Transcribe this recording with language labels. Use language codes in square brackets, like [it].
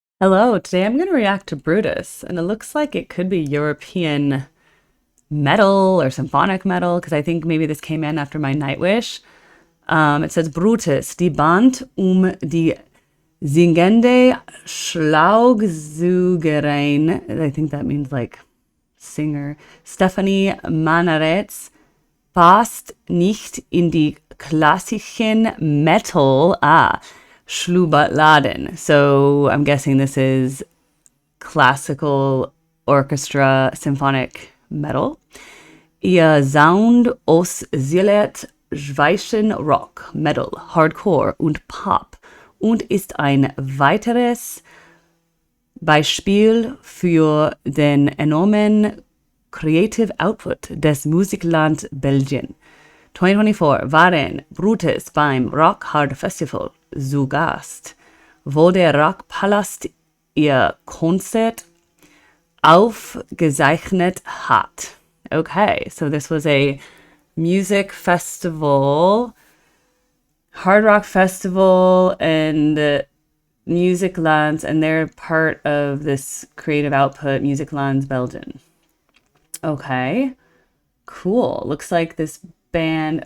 [en] Hello, today I'm going to react to Brutus, and it looks like it could be European metal or symphonic metal, because I think maybe this came in after my Nightwish. It says [de] Brutus, die Band die singende Schlagzeugerin. [en] I think that means like singer. [de] Stephanie Manaretz passt nicht in die klassischen Metal. Schlubladen. [en] So I'm guessing this is classical orchestra symphonic metal. [de] Ihr Sound oszilliert zwischen Rock, Metal, Hardcore und Pop und ist ein weiteres Beispiel für den enormen Creative Output des Musikland Belgien. 2024 waren Brutus beim Rock Hard Festival zu Gast, wo der Rockpalast ihr Konzert aufgezeichnet hat. [en] Okay, so this was a music festival, hard rock festival, and Music Lands, and they're part of this creative output, Music Lands Belgium. Okay, cool. Looks like this band.